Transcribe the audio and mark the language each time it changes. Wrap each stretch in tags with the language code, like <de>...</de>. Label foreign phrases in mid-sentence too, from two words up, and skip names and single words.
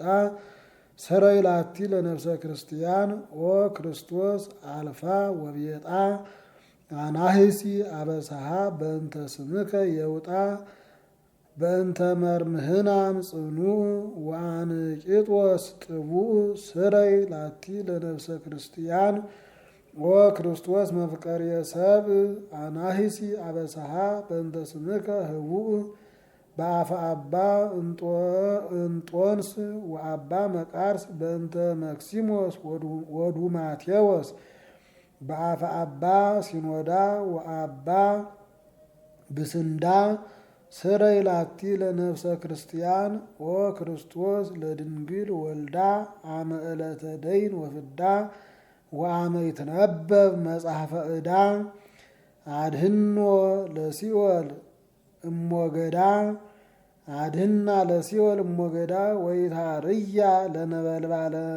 <gez>ሰረይ ላቲ ለነፍሰ ክርስቲያን ኦ ክርስቶስ አልፋ ወቤጣ አናህሲ አበሳሃ በእንተ ስምከ የውጣ በእንተ መርምህናም ጽኑዕ ወአንቂጦስ ጥቡዕ ስረይ ላቲ ለነፍሰ ክርስቲያን ኦ ክርስቶስ መፍቀሬ ሰብእ አናህሲ አበሳሃ በእንተ ስምከ ህቡእ በአፈ አባ እንጦንስ ወአባ መቃርስ በእንተ መክሲሞስ ወዱማቴዎስ በአፈ አባ ሲኖዳ ወአባ ብስንዳ ስረይ ላቲ ለነፍሰ ክርስቲያን ኦ ክርስቶስ ለድንግል ወልዳ አመ ዕለተ ደይን ወፍዳ ወአመ ይትነበብ መጽሐፈ ዕዳ አድኅኖ ለሲኦል እሞገዳ አድኅና ለሲኦል እሞገዳ ወኢታርያ ለነበልባል</gez>